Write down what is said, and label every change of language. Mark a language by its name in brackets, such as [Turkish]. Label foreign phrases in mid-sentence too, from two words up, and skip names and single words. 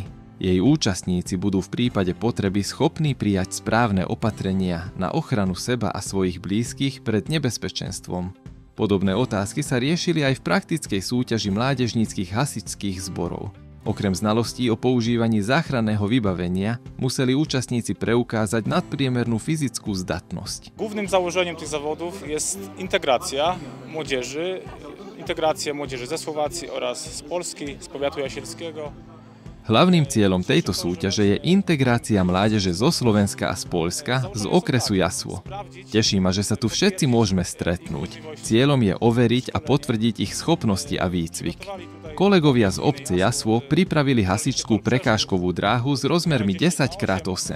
[Slovak] Jej účastníci budú v prípade potreby schopní prijať správne opatrenia na ochranu seba a svojich blízkych pred nebezpečenstvom. Podobné otázky sa riešili aj v praktickej súťaži mládežníckych hasičských zborov. Okrem znalostí o používaní záchranného vybavenia museli účastníci preukázať nadpriemernú fyzickú zdatnosť. [Polish] Głównym założeniem tych zawodów jest integracja młodzieży integrácia młodzieży ze Słowacji oraz z Polski, z powiatu jasielskiego. [Slovak] Hlavným cieľom tejto súťaže je integrácia mládeže zo Slovenska a z Poľska z okresu Jasło. Teší ma, že sa tu všetci môžeme stretnúť. Cieľom je overiť a potvrdiť ich schopnosti a výcvik. Kolegovia z obce Jasło pripravili hasičskú prekážkovú dráhu s rozmermi 10x8.